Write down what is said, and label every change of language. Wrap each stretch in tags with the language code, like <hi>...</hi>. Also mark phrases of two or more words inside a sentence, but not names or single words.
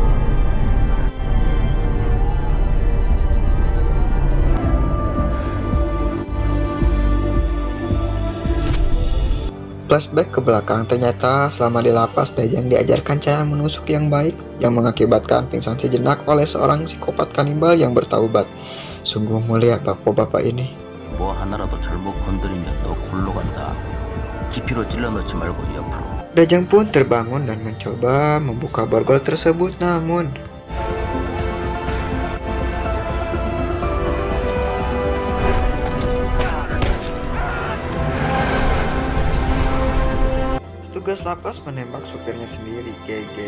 <id>flashback ke belakang, ternyata selama di lapas Daejang diajarkan cara menusuk yang baik yang mengakibatkan pingsan sejenak oleh seorang psikopat kanibal yang bertaubat. Sungguh mulia bapak-bapak ini.</id> <ko>뭐 하나라도 잘못 건드리면 너 골로 간다. 깊이로 찔러 넣지 말고 옆으로.</ko> <id>Daejang pun terbangun dan mencoba membuka borgol tersebut, namun petugas lapas menembak supirnya sendiri, GG.</id>